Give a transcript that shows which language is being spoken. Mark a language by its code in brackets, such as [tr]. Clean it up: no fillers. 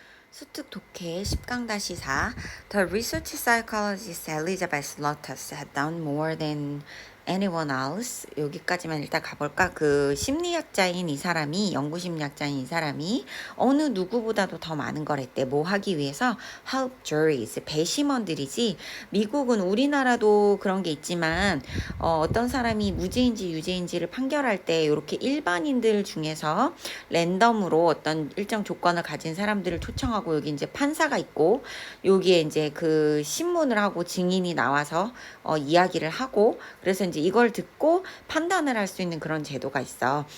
[ko] 수특 독해 10강-4 [en] The research psychologist Elizabeth Lotus had done more than anyone else. [ko] 여기까지만 일단 가볼까? 그 심리학자인 이 사람이, 연구심리학자인 이 사람이 어느 누구보다도 더 많은 걸 했대. 뭐 하기 위해서? [en] help juries, [ko] 배심원들이지. 미국은 우리나라도 그런 게 있지만 어떤 사람이 무죄인지 유죄인지를 판결할 때 이렇게 일반인들 중에서 랜덤으로 어떤 일정 조건을 가진 사람들을 초청하고, 여기 이제 판사가 있고 여기에 이제 그 신문을 하고 증인이 나와서 이야기를 하고, 그래서 이제 이걸 듣고 판단을 할 수 있는 그런 제도가 있어.